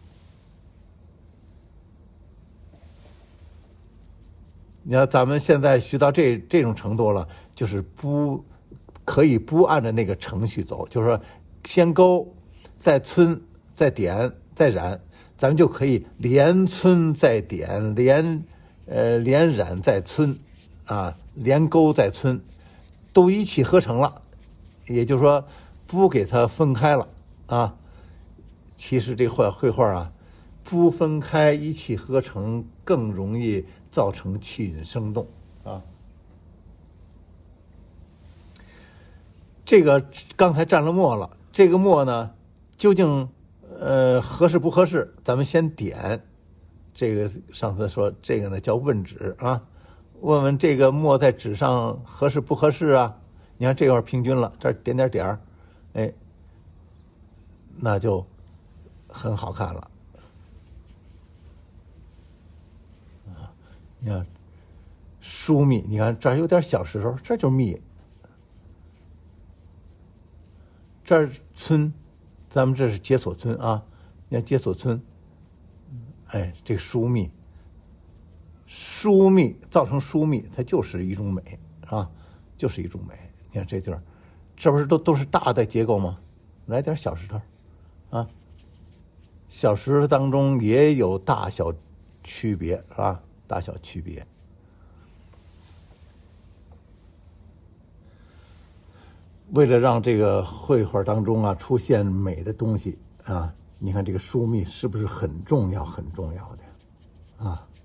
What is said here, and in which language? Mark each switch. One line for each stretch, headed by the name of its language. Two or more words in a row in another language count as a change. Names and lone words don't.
Chinese: 你看咱們現在學到這種程度了，就是可以不按照那個程序走，就是說先勾，再皴，再點，再染，咱們就可以連皴再點，連染再皴啊，連勾再皴，都一氣呵成了。也就是說，不給它分開了啊。其實這繪畫啊，不分開一氣呵成，更容易造成氣韻生動啊。這個剛才蘸了墨了，這個墨呢，究竟合適不合適？咱們先點。這個上次說這個呢叫問紙啊，問問這個墨在紙上合適不合適啊？你看這塊平均了，這兒點點點兒，哎，那就很好看了啊！你看疏密，你看這兒有點小石頭，這就密。這兒皴，咱們這是解鎖皴啊！你看解鎖皴，哎，這疏密造成疏密，它就是一種美啊，就是一种美。你看这地儿，这不是都是大的結構嗎？來點小石頭啊，小石頭當中也有大小區別啊，大小區別。為了讓這個繪畫當中啊出現美的東西啊， 你看这個疏密是不是很重要很重要的啊？